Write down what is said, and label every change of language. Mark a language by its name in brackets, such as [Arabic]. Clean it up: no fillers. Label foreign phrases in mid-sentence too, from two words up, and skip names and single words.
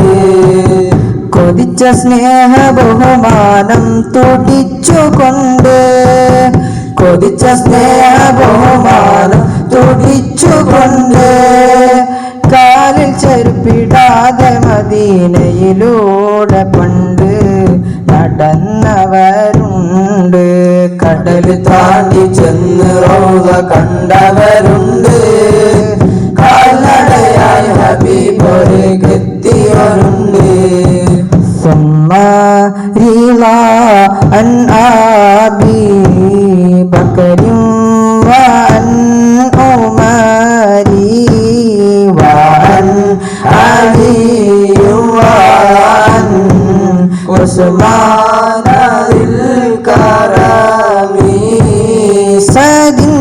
[Malayalam] കൊതിച്ച സ്നേഹ ബഹുമാനം തുടിച്ചുകൊണ്ട്, കൊതിച്ച സ്നേഹ ബഹുമാനം തുടിച്ചുകൊണ്ട്, കാലിൽ ചെരുപ്പിടാതെ മദീനയിലൂടെ പണ്ട് നടന്നവരുണ്ട്. കടൽ താണ്ടി ചെന്ന് റൗള കണ്ടവരുണ്ട്. കാൽനടയായി ഹബീബൊരക്കെത്തിയവരുണ്ട്. [Arabic] ثم رضا عن أبي بكر وعن عمر وعن علي وعن عثمان ذي الكرم سعد